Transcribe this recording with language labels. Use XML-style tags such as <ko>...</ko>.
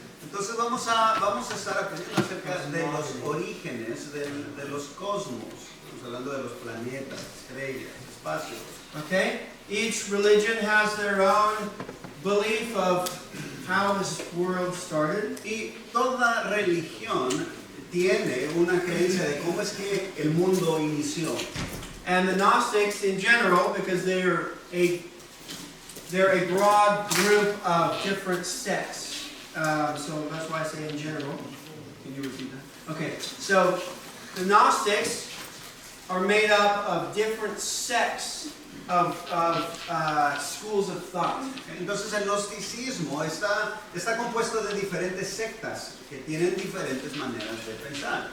<es>Entonces vamos a estar aprendiendo acerca de los orígenes de los cosmos. Estamos hablando de los planetas, estrellas, espacios.</es> <en>Okay? Each religion has their own belief of how this world started.</en> <es>Y toda religión tiene una creencia de cómo es que el mundo inició.</es> <en>And the Gnostics in general, because they're a broad group of different sects. So that's why I say in general. Can you repeat that? Okay, so the Gnostics are made up of different sects of schools of thought.</en> <es>Entonces el gnosticismo está compuesto de diferentes sectas que tienen diferentes maneras de pensar.</es>